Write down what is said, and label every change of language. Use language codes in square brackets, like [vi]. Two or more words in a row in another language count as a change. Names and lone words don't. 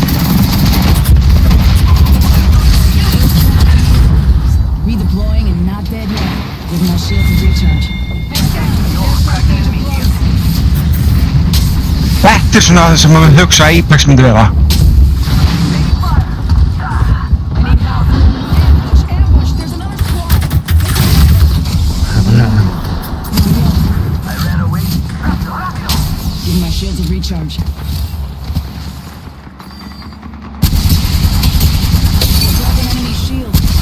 [en] Redeploying and not dead yet. Giving my shield to recharge. [is] Þetta er svona það sem maður hugsa að Apex myndi vera. [en] I need help. Ambush, ambush. There's another squad. I ran away. Giving my shield to recharge. Drop an enemy shield.